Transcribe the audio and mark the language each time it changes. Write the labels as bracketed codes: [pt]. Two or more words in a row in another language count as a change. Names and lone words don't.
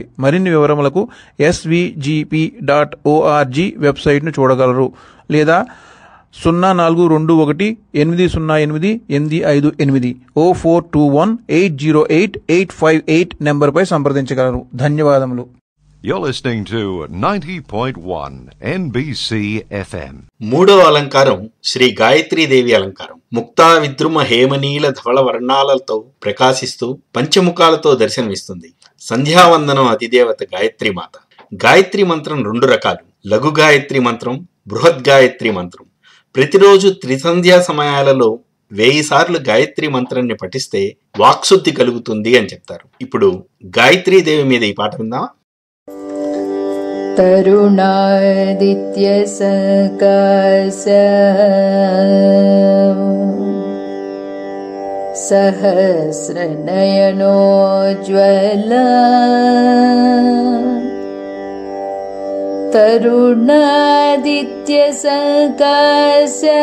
[te] మరిన్ని వివరములకు svgp.org వెబ్సైట్ను చూడగలరు లేదా 0421808858 0421808858 నెంబర్పై సంప్రదించగలరు. ధన్యవాదములు. [en] You're listening to 90.1 NBC FM. [te] మూడవ అలంకారం శ్రీ గాయత్రీదేవి అలంకారం. ముక్తా విద్రుమ హేమనీల ధవళ వర్ణాలతో ప్రకాశిస్తూ పంచముఖాలతో దర్శనమిస్తుంది. సంధ్యావందనం అధిదేవత గాయత్రి మాత. గాయత్రి మంత్రం 2 రకాలు: లఘు గాయత్రి మంత్రం, బృహద్ గాయత్రి మంత్రం. ప్రతిరోజు త్రిసంధ్యా సమయాలలో 1000 సార్లు గాయత్రి మంత్రాన్ని పఠిస్తే వాక్శుద్ధి కలుగుతుంది అని చెప్తారు. ఇప్పుడు గాయత్రీదేవి మీద ఈ పాట విందామా? [sa] తరుణాదిత్య సకాశ సహస్రనయనోజ్వల तरुणादित्य सकाश